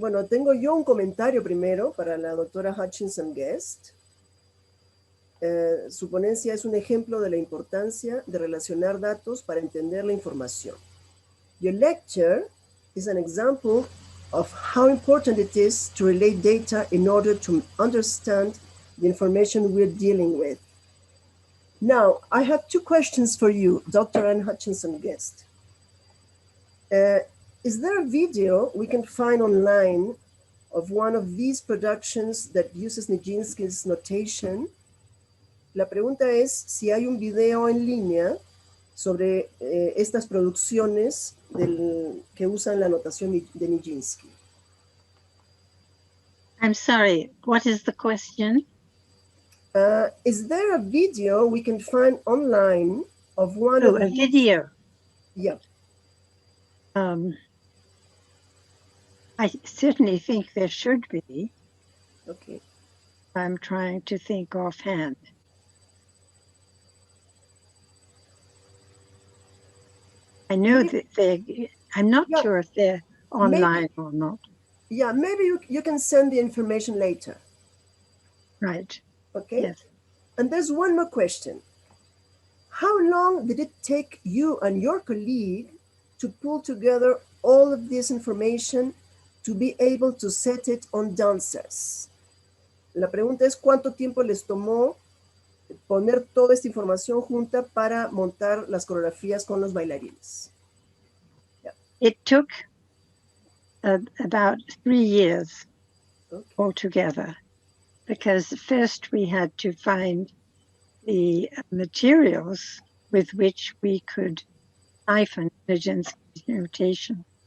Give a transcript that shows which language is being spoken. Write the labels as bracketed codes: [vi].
[es] Tengo yo un comentario primero para la doctora Hutchinson Guest. Su ponencia es un ejemplo de la importancia de relacionar datos para entender la información. [en] Your lecture is an example of how important it is to relate data in order to understand the information we're dealing with. Now, I have two questions for you, Dr. Ann Hutchinson Guest. Is there a video we can find online of one of these productions that uses Nijinsky's notation? [es] La pregunta es si hay un video en línea sobre estas producciones que usan la notación de Nijinsky. [en] I'm sorry, what is the question? Is there a video we can find online of one of a video? Yeah. I certainly think there should be. Okay. I'm trying to think offhand. I know that I'm not sure if they're online or not. Yeah, maybe you can send the information later. Right. Okay. Yes. And there's one more question. How long did it take you and your colleague to pull together all of this information to be able to set it on dancers? [es] La pregunta es ¿cuánto tiempo les tomó poner toda esta información junta para montar las coreografías con los bailarines? [en] Yeah. It took about 3 years altogether, because first we had to find the materials with which we could cipher Nijinsky's notation.